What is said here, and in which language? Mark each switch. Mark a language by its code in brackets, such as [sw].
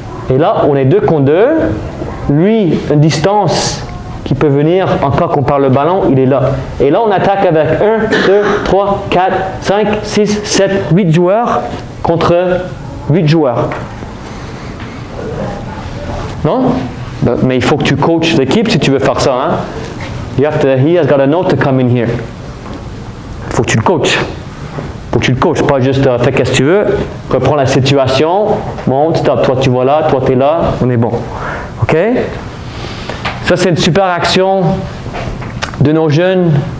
[fr] Et là, on est 2 contre 2. Lui, une distance qui peut venir, encore qu'on parle le ballon, il est là. Et là, on attaque avec 1, 2, 3, 4, 5, 6, 7, 8 joueurs contre 8 joueurs. Non? Mais il faut que tu coaches l'équipe si tu veux faire ça. Hein? [en] He has got to know to come in here. [fr] Il faut que tu le coaches. Faut que tu le coaches, pas juste fais qu'est-ce que tu veux, reprends la situation, monte, stop, toi tu vas là, toi tu es là, on est bon. Ok? Ça c'est une super action de nos jeunes.